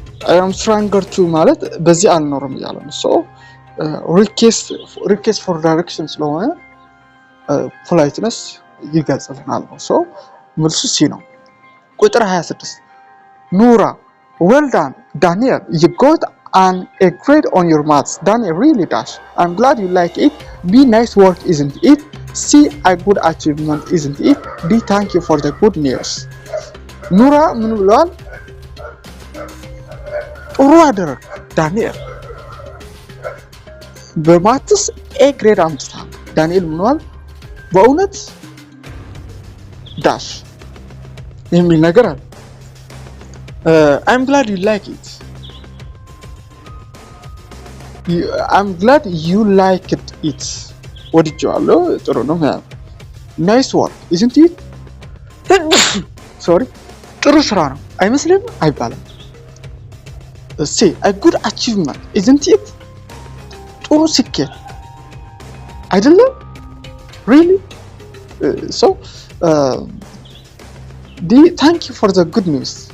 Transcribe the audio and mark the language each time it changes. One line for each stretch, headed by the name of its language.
Amharic: አይ አም ስትራንገር ቱ ማለት በዚህ አልኖርም እያለ ነው። ሶ ሪኩዌስት ፎር ዳይሬክሽን ስለሆነ ፖላይትነስ ይገልጽልናል ነው። ሶ መልሱ ሲ ነው። ቁጥር 26 ኑራ
English: well done Daniel, you got a grade on your maths. Daniel really dash. I'm glad you like it. B, nice work isn't it? C, a good achievement isn't it? D, thank you for the good news.
Amharic: ኑራ ምን ብለዋል? ጥሩ አደረግ ዳንኤል፣ በማትስ ኤ ግሬድ አምጥታል። ዳንኤል ምን ብለዋል? በእውነት ዳሽ የሚል ነገር አለ።
English: I'm glad you like it. I'm glad you liked it.
Amharic: ወድጄዋለሁ፣ ጥሩ ነው።
English: nice work isn't it?
Amharic: sorry ጥሩ ስራ ነው አይመስልም?
English: አይባልም። say a good achievement isn't it?
Amharic: ጥሩ ስኬት አይደለም? really?
English: so D, thank you for the good news.